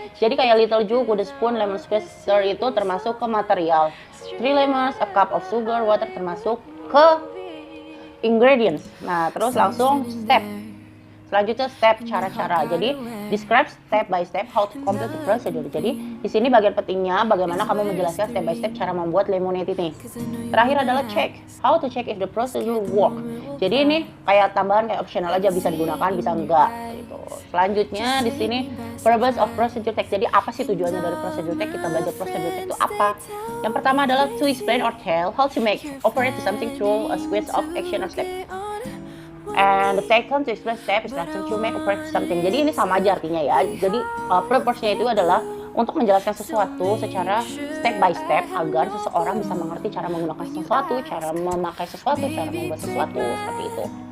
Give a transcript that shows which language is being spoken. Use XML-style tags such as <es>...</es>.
<id>Jadi kayak</id> <en>little jug, wooden spoon, lemon squeezer</en> <id>itu termasuk ke material.</id> <en>3 lemons, a cup of sugar, water</en> <id>termasuk ke ingredients. Nah, terus langsung step. Selanjutnya step cara-cara.</id> <en>Jadi describe step by step how to complete the procedure.</en> <id>Jadi di sini bagian pentingnya bagaimana kamu menjelaskan step by step cara membuat lemonade ini. Terakhir adalah check.</id> <en>How to check if the procedure work.</en> <id>Jadi ini kayak tambahan, kayak optional aja, bisa digunakan bisa enggak gitu. Selanjutnya di sini</id> <en>purpose of procedure text.</en> <id>Jadi apa sih tujuannya dari procedure text? Kita belajar procedure text itu apa? Yang pertama adalah</id> <en>to explain or tell how to make operate something through a sequence of action or step. And the second to explain step is to make operate something.</en> <id>Jadi ini sama aja artinya ya. Jadi purpose-nya itu adalah untuk menjelaskan sesuatu secara step by step agar seseorang bisa mengerti cara menggunakan sesuatu, cara memakai sesuatu, cara membuat sesuatu, seperti itu.</id>